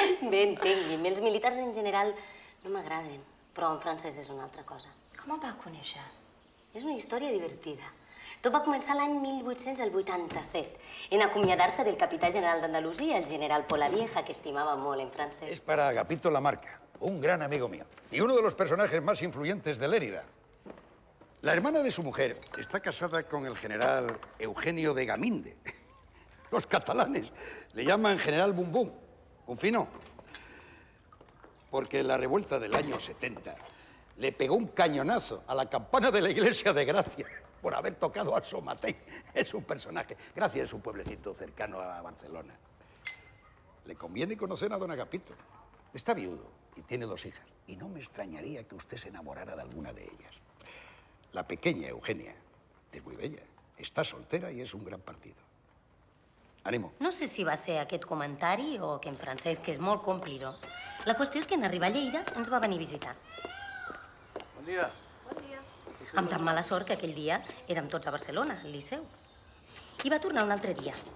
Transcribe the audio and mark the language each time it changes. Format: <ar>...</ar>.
<ca>Bé, entengui'm, els militars en general no m'agraden, però en Francesc és una altra cosa. Com el va conèixer? És una història divertida. Tot va començar l'any 1887, en acomiadar-se del capità general d'Andalusia, el general Polavieja, que estimava molt en Francesc.</ca> <es>Es para Agapito Lamarca, un gran amigo mío, y uno de los personajes más influyentes de Lérida. La hermana de su mujer está casada con el general Eugenio de Gaminde. Los catalanes le llaman general Bum Bum, un fino. Porque en la revuelta del año 70 le pegó un cañonazo a la campana de la iglesia de Gracia por haber tocado a Somatén. Es un personaje. Gracia es un pueblecito cercano a Barcelona. Le conviene conocer a don Agapito. Está viudo y tiene 2 hijas. Y no me extrañaría que usted se enamorara de alguna de ellas. La pequeña Eugenia es muy bella. Está soltera y es un gran partido. Ànimo.</es> <ca>No sé si va ser aquest comentari o que en Francesc és molt complidor. La qüestió és que en arribar a Lleida ens va venir a visitar. Bon dia. Amb tan mala sort que aquell dia érem tots a Barcelona, al Liceu. I va tornar un altre dia.</ca>